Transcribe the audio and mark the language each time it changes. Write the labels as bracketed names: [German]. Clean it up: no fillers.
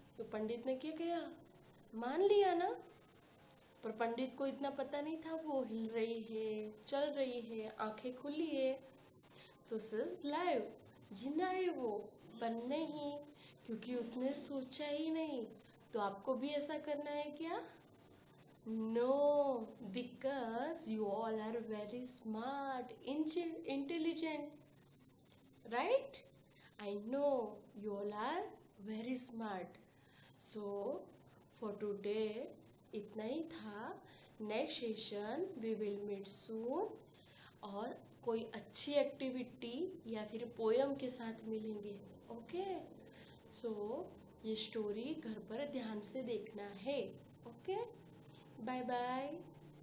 [Hindi] तो पंडित ने क्या किया? मान लिया ना। पर पंडित को इतना पता नहीं था वो हिल रही है, चल रही है, आंखें खुली है, तो [English] सिज लाइव, [Hindi] जिंदा है वो। पर नहीं, क्योंकि उसने सोचा ही नहीं। तो आपको भी ऐसा करना है क्या? [English] No, because you all are very smart, intelligent, right? I know you all are very smart. So, for today, [Hindi] इतना ही था. [English] next session we will meet soon, [Hindi] और कोई अच्छी एक्टिविटी या फिर पोयम के साथ मिलेंगे। ओके, सो ये स्टोरी घर पर ध्यान से देखना है। Okay, bye bye.